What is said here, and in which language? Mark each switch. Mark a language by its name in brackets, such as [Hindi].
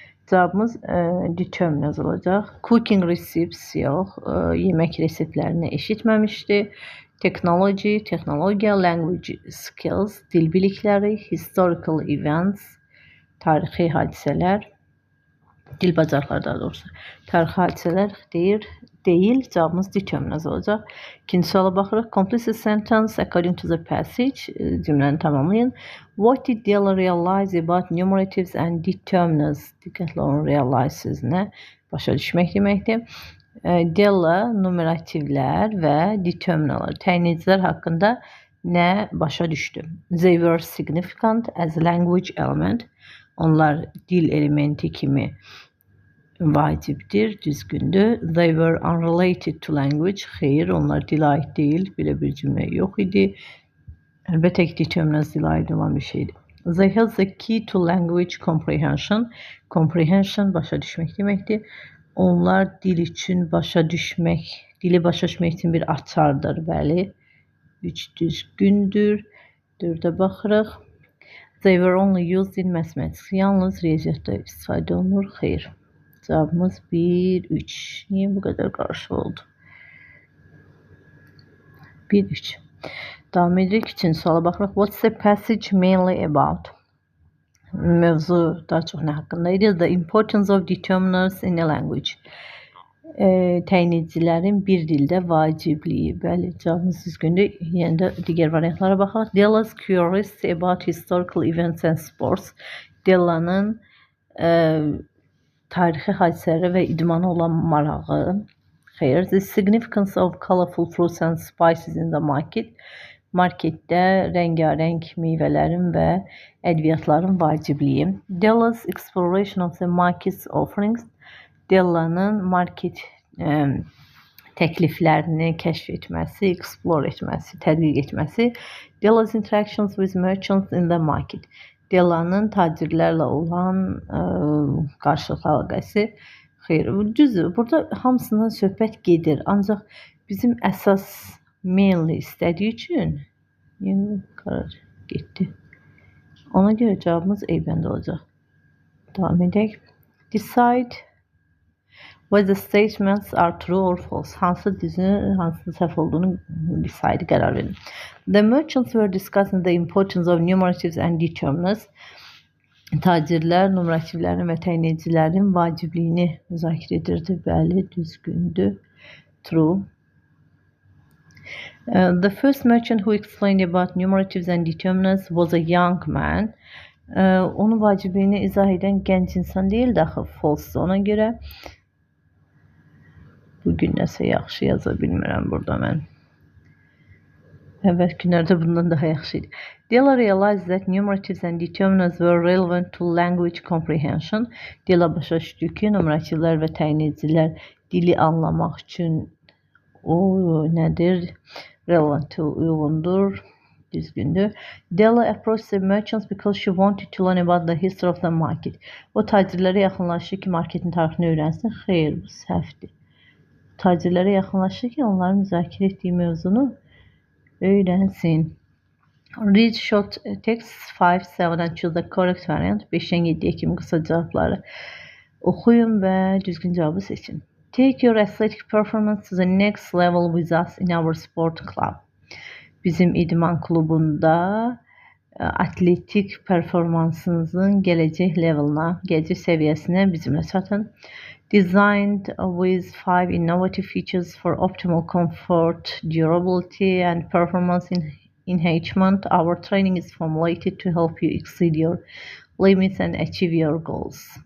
[Azerbaijani] Cavabımız determiners olacaq. [English] Cooking recipes [Azerbaijani] yox, yemək reseptlərini eşitməmişdi. [English] Technology, [Azerbaijani] texnologiya, [English] language skills, [Azerbaijani] dil bilikləri, [English] historical events, [Azerbaijani] tarixi hadisələr, dil bacarıqları daha doğrusu. Tarixi hadisələr deyil, cavabımız determiners olacaq. İkinci suala baxırıq. [English] Complete the sentence according to the passage. [Azerbaijani] Cümləni tamamlayın. [English] What did Della realize about numeratives and determiners? [Azerbaijani] Diqqətlə olun, realize sözünə başa düşmək deməkdir. Della numerativlər və determinerlər, təyinləyicilər haqqında nə başa düşdü? [English] They were significant as language element. [Azerbaijani] Onlar dil elementi kimi vacibdir, düzgündür. [English] They were unrelated to language. [Azerbaijani] Xeyr, onlar dilə aid deyil. Belə bir cümlə yox idi. Əlbəttə ki, determiners dilə aid olan bir şeydir. [English] They held the key to language comprehension. [Azerbaijani] Comprehension başa düşmək deməkdir. Onlar dil üçün başa düşmək, dili başa düşmək üçün bir açardır, bəli. 3 düzgündür. 4-ə baxırıq. [English] They were only used in mathematics. [Azerbaijani] Yalnız riyaziyyatda istifadə olunur. Xeyr. Cevabımız 1-3. [Turkish] Niye bu kadar karşı oldu? [Azerbaijani] 1-3. Devam edirik. Üçüncü suala baxırıq. [English] What's the passage mainly about? [Azerbaijani] Mövzu daha çox nə haqqındaydı? [English] The importance of determinants in a language. [Azerbaijani] Təyinicilərin bir dildə vacibliyi. Bəli, cavabımız düzgündür. Yəni də digər variantlara baxaq. [English] Della's curiosity about historical events and sports. [Azerbaijani] Della'nın tarixi hadisələrə və idmana olan marağı. Xeyr. [English] The significance of colorful fruits and spices in the market. [Azerbaijani] Marketdə rəngarəng meyvələrin və ədviyyatların vacibliyi. [English] Della's exploration of the market's offerings. [Azerbaijani] Della'nın market təkliflərini kəşf etməsi, explore etməsi, tədqiq etməsi. [English] Della's interactions with merchants in the market. [Azerbaijani] Della'nın tacirlərlə olan qarşılıqlı əlaqəsi. Xeyr, düzdür. Burada hamısından söhbət gedir. Ancaq bizim əsas mainly istədiyi üçün qarar getdi. Ona görə cavabımız A bəndə olacaq. Davam edək. [English] Decide whether statements are true or false. [Azerbaijani] Hansı düzün, hansı səhv olduğunu decide qərar verin. [English] The merchants were discussing the importance of numeratives and determinants. [Azerbaijani] Tacirlər numerativlərin və təyinicilərin vacibliyini müzakirə edirdi. Bəli, düzgündür. True. [English] The first merchant who explained about numeratives and determinants was a young man. [Azerbaijani] Onun vacibliyini izah edən gənc insan deyildi axı, false. Ona görə bugün nəsə yaxşı yaza bilmirəm burada mən. Əvvəl günlərdə bundan daha yaxşı idi. [English] Della realized that numeratives and determinants were relevant to language comprehension. [Azerbaijani] Della başa düşdü ki, numerativlər və təyinecilər dili anlamaq üçün nədir? Relevant to uyğundur, düzgündür. [English] Della approached the merchants because she wanted to learn about the history of the market. [Azerbaijani] O tacirlərə yaxınlaşdı ki, marketin tarixini öyrənsin. Xeyr, bu səhvdir. Tacirlərə yaxınlaşdı ki, onların müzakirə etdiyi mövzunu öyrənsin. [English] Read short text 5, 7 and choose the correct variant. [Azerbaijani] 5-dən 7-yə kimi qısa cavabları oxuyun və düzgün cavabı seçin. [English] Take your athletic performance to the next level with us in our sport club. [Azerbaijani] Bizim idman klubunda atletik performansınızın gələcək levelına, gələcək səviyyəsinə bizimlə çatın. [English] Designed with 5 innovative features for optimal comfort, durability and performance enhancement, our training is formulated to help you exceed your limits and achieve your goals.